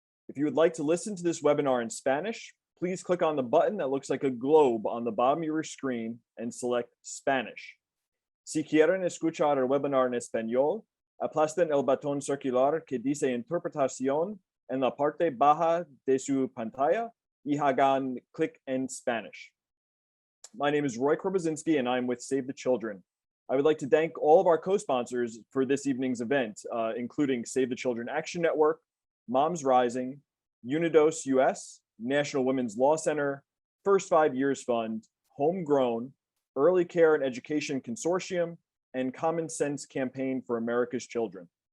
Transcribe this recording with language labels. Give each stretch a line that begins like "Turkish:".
English: If you would like to listen to this webinar in Spanish, please click on the button that looks like a globe on the bottom of your screen and select Spanish.
Spanish: Si quieren escuchar el webinar en español, aplasten el botón circular que dice Interpretación en la parte baja de su pantalla y hagan clic en Spanish.
English: My name is Roy Korbozinski and I'm with Save the Children. I would like to thank all of our co-sponsors for this evening's event, including Save the Children Action Network, Moms Rising, Unidos US, National Women's Law Center, First 5 Years Fund, Homegrown, Early Care and Education Consortium, and Common Sense Campaign for America's Children.